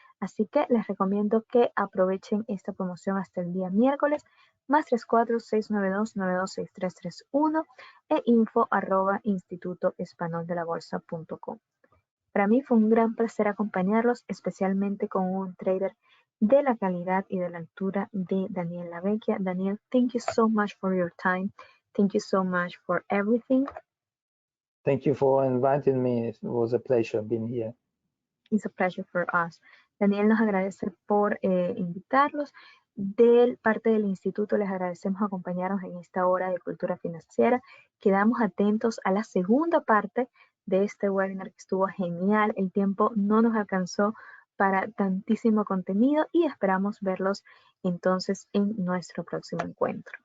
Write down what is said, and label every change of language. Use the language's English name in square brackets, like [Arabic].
[Spanish] Así que les recomiendo que aprovechen esta promoción hasta el día miércoles, +34 692 926331 e info@institutoespanoldelabolsa.com. Para mí fue un gran placer acompañarlos, especialmente con un trader de la calidad y de la altura de Daniel Lavecchia. [English] Daniel, thank you so much for your time. Thank you so much for everything. Thank you for inviting me. It was a pleasure being here. It's a pleasure for us. [Spanish] Daniel nos agradece por invitarlos. De parte del instituto les agradecemos acompañarnos en esta hora de cultura financiera. Quedamos atentos a la segunda parte de este webinar, que estuvo genial. El tiempo no nos alcanzó para tantísimo contenido y esperamos verlos entonces en nuestro próximo encuentro.